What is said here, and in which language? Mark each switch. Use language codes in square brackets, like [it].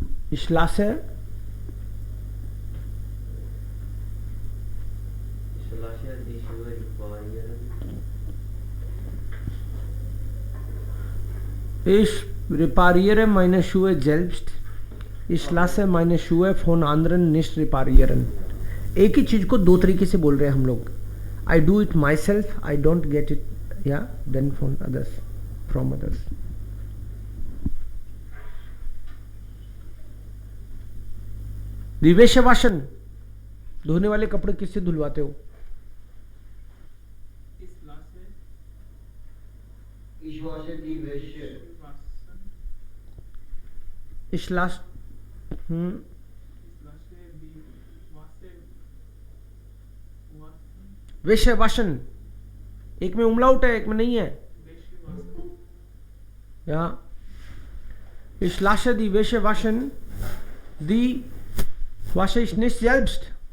[de] Ich lasse die Schuhe reparieren. Ich repariere meine Schuhe selbst. Ich lasse meine Schuhe von anderen nicht reparieren. [hi] एक ही चीज को दो तरीके से बोल रहे हैं हम लोग. [en] I do it myself. I don't get it. Yeah, then from others. विवेश वाशन. [hi] धोने वाले कपड़े किससे धुलवाते हो? [de] Ich lasse Ich wasche die Wäsche Ich lasse. [hi] विषय वासन, एक में उमलाउट है एक में नहीं है. [de] Ja. Ich lasse die Wäsche waschen. Die wasche ich nicht selbst.